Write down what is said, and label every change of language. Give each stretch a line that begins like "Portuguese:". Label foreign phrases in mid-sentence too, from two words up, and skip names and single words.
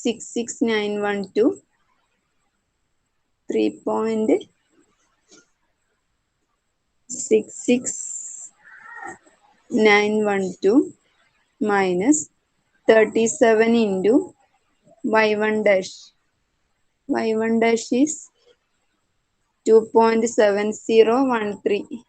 English: 3.66912 3. 66912 minus 37 into y1 dash. Y1 dash is 2.7013.